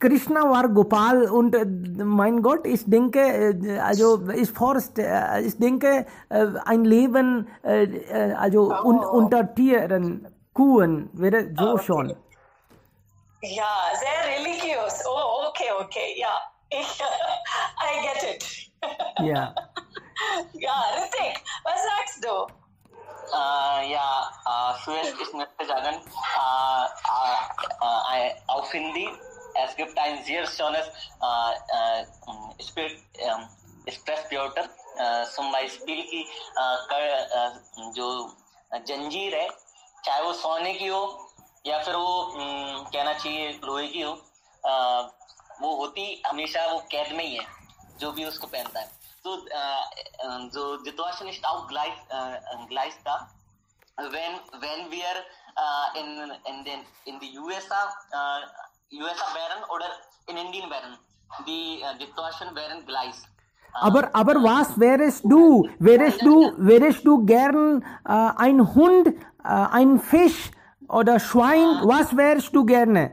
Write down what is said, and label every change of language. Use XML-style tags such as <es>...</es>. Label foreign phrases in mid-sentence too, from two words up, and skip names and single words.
<de>Krishna war Gopal und mein Gott, ich denke, also ich denke, ein Leben unter Tieren, Kuhen wäre so schon. Ja, sehr religiös. Oh, okay, ja.</de> <en>I get it.</en> <de>Ja. Ja, Ritik, was sagst du? Zuerst, ich möchte sagen, auf Hindi, es gibt ein sehr schönes Expresswörter, zum Beispiel</de> <hi>कि जो जंजीर है, चाहे वो सोने की हो या फिर वो कहना चाहिए लोहे की हो, वो होती हमेशा वो कैद में ही है, जो भी उसको पहनता है.</hi> <de>So, जो Situation ist auch gleich da.</de> <en>When we are in the USA</en> <de>wären oder in Indien wären, die Situation wären gleich. Aber was wärst du? Wärst du gern ein Hund, ein Fisch oder Schwein? Was wärst du gerne?</de>